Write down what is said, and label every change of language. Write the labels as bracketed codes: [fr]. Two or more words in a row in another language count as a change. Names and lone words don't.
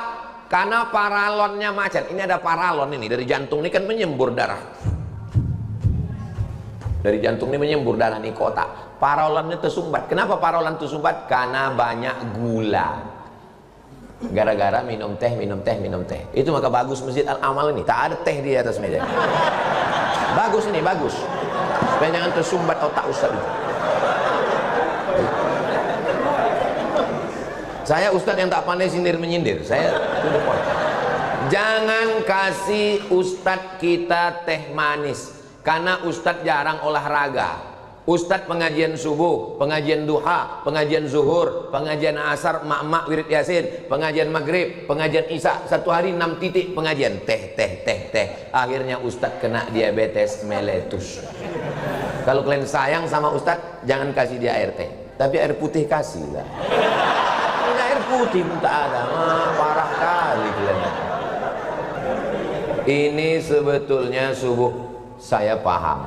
[id] Karena paralonnya macet. Ini ada paralon ini, dari jantung ini kan menyembur darah. Dari jantung ini menyembur darah nih ke otak. Paralonnya tersumbat. Kenapa paralon tersumbat? Karena banyak gula. Gara-gara minum teh. Itu maka bagus Masjid Al-Amal ini, tak ada teh di atas meja. Bagus ini, bagus. Supaya jangan tersumbat otak Ustaz itu. Saya Ustaz yang tak pandai sindir-menyindir. [en] Saya to the point. [id] Jangan kasih Ustaz kita teh manis, karena Ustaz jarang olahraga. Ustaz pengajian subuh, pengajian duha, pengajian zuhur, pengajian asar, mak-mak wirid yasin, pengajian maghrib, pengajian isya, 1 hari 6 titik pengajian, teh. Akhirnya Ustaz kena diabetes meletus. Kalau kalian sayang sama Ustaz, jangan kasih dia air teh, tapi air putih kasih lah. Ini air putih pun tak ada, parah kali kalian. Ini sebetulnya subuh saya paham.